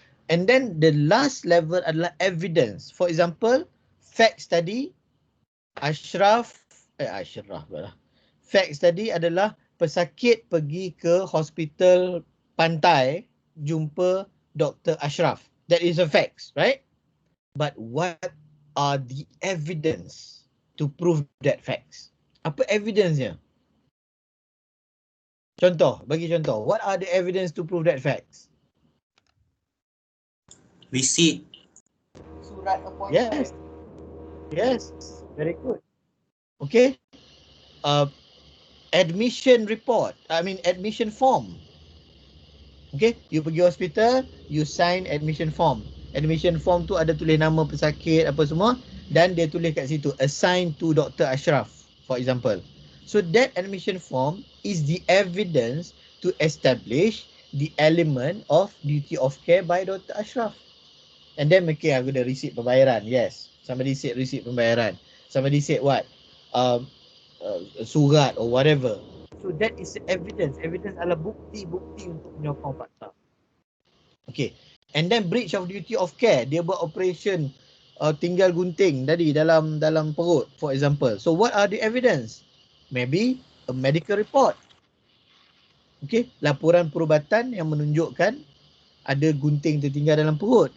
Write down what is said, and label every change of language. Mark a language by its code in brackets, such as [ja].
[en] And then the last level adalah evidence. For example, facts tadi Ashraf pula. [ms] Facts tadi adalah pesakit pergi ke hospital pantai jumpa Dr. [en] Ashraf. That is a facts, right? But what are the evidence to prove that facts? Apa evidence-nya? [ms] Bagi contoh. [en] What are the evidence to prove that facts? Receipt. [ms] Surat appointment. [en] Yes, very good. Okay. Admission form. [ms] Okay, you pergi hospital, [en] you sign admission form. [ms] Admission form tu ada tulis nama pesakit apa semua dan dia tulis kat situ [en] assigned to [ms] Dr. [en] Ashraf, for example. So that admission form is the evidence to establish the element of duty of care by Dr. Ashraf. And then okay, [ms] aku ada [en] receipt pembayaran. Yes, somebody said receipt pembayaran. Somebody said what? Surat or whatever. So that is evidence. [ms] Evidence adalah bukti-bukti untuk menyokong fakta. [en] Okay. And then breach of duty of care. [ms] Dia buat operation tinggal gunting tadi dalam perut, [en] for example. So what are the evidence? Maybe a medical report. Okay. [ms] Laporan perubatan yang menunjukkan ada gunting tertinggal dalam perut.